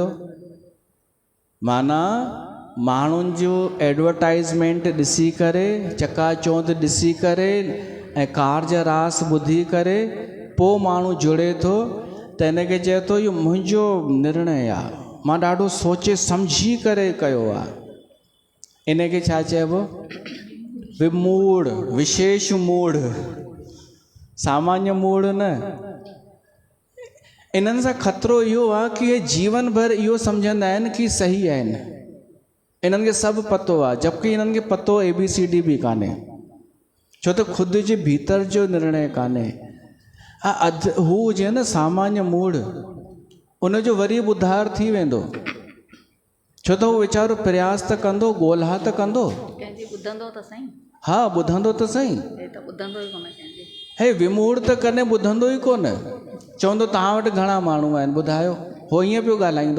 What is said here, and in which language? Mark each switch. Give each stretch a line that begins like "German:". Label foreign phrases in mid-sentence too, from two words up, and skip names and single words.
Sindhi: माना माण्हुनि जो एडवर्टाइज़मेंट ॾिसी करे, चकाचौंध ॾिसी करे ऐं कारज रास ॿुधी करे पोइ माण्हू जुड़े थो, त हिनखे चए थो इहो मुंहिंजो निर्णय आहे, मां ॾाढो सोचे सम्झी करे कयो आहे। इनखे छा चइबो? विमूढ़, विशेष मूढ़, सामान्य मूढ़ न। इन्हनि सां ख़तरो इहो आहे कि इहे जीवन भर इहो सम्झंदा आहिनि कि सही आहिनि, इन्हनि खे सभु पतो आहे, जबकि इन्हनि खे पतो ABCD बि कान्हे, छो त ख़ुदि जे भीतर जो निर्णय कान्हे। हू हुजे न सामान्य मूढ़, उनजो वरी बि उद्धार थी वेंदो, छो त उहो वीचारो प्रयास त कंदो, ॻोल्हा त कंदो। कंहिंजी ॿुधंदो त सही। हा ॿुधंदो त सही। हे त ॿुधंदो ई कोन कंहिंजी। हे विमूढ़ त कॾहिं ॿुधंदो ई कोन। चवंदो तव्हां वटि घणा माण्हू आहिनि ॿुधायो, हो ईअं पियो ॻाल्हाईंदो।